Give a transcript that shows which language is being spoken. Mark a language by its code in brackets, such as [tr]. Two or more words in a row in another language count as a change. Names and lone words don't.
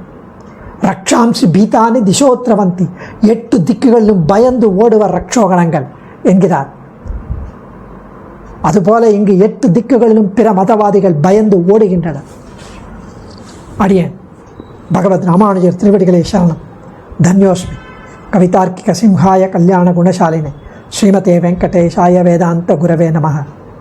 [sa] रक्षांसि भीतानि दिशोद्रवन्ति, [ta] 8 திக்குகளிலும் பயந்து ஓடுவர் ரக்ஷோகணங்கள் என்கிறார். அதுபோல இங்கு 8 திக்குகளிலும் பிற மதவாதிகள் பயந்து ஓடுகின்றனர். அடியேன் பகவத் ராமானுஜர் திருவடிகளே சரணம். தன்யோஸ்மி. [sa] कवितार्किक सिंहाय कल्याण गुणशालिने श्रीमते वेङ्कटेशाय वेदान्त गुरवे नमः.